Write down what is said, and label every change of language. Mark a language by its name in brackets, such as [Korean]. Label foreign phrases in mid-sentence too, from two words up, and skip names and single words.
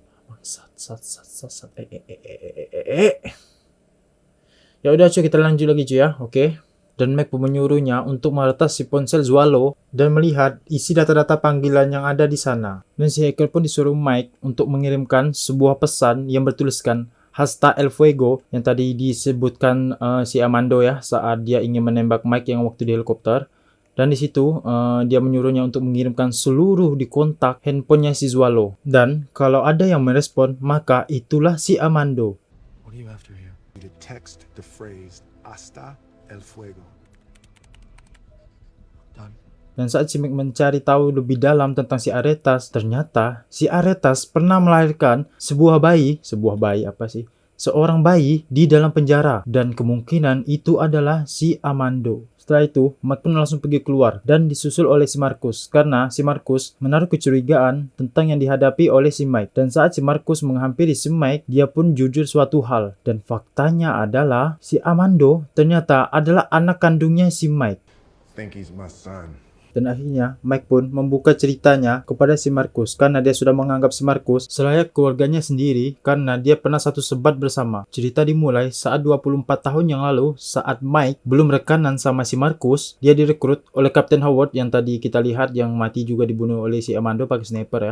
[Indonesian] Ya udah cuy, kita lanjut lagi cuy ya, oke. Dan Mike pun menyuruhnya untuk meretas si ponsel Zualo dan melihat isi data-data panggilan yang ada di sana. Dan si hacker pun disuruh Mike untuk mengirimkan sebuah pesan yang bertuliskan [Spanish] Hasta el fuego [Indonesian] yang tadi disebutkan si Amando ya saat dia ingin menembak Mike yang waktu di helikopter. Dan di situ dia menyuruhnya untuk mengirimkan seluruh di kontak handphonenya si Zualo. Dan kalau ada yang merespon, maka itulah si Amando. [English] What are you after here? To text the phrase [Spanish] hasta el fuego. [English] Done. [Indonesian] Dan saat si Mike mencari tahu lebih dalam tentang si Aretas, ternyata si Aretas pernah melahirkan seorang bayi di dalam penjara. Dan kemungkinan itu adalah si Amando. Setelah itu, Mike pun langsung pergi keluar dan disusul oleh si Marcus. Karena si Marcus menaruh kecurigaan tentang yang dihadapi oleh si Mike. Dan saat si Marcus menghampiri si Mike, dia pun jujur suatu hal. Dan faktanya adalah si Amando ternyata adalah anak kandungnya si Mike. [English] Think he's my son. [Indonesian] Dan akhirnya Mike pun membuka ceritanya kepada si Marcus karena dia sudah menganggap si Marcus selayak keluarganya sendiri karena dia pernah satu sebat bersama. Cerita dimulai saat 24 tahun yang lalu saat Mike belum rekanan sama si Marcus, dia direkrut oleh Captain Howard yang tadi kita lihat yang mati juga dibunuh oleh si Amando pakai sniper ya.